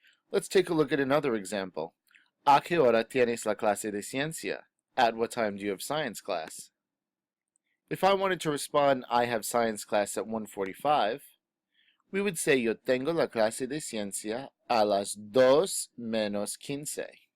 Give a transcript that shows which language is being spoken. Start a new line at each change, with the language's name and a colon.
English: Let's take a look at another example.
Spanish: ¿A qué hora tienes la clase de ciencia?
English: At what time do you have science class? If I wanted to respond, I have science class at 1:45, we would say
Spanish: yo tengo la clase de ciencia a las 2:15.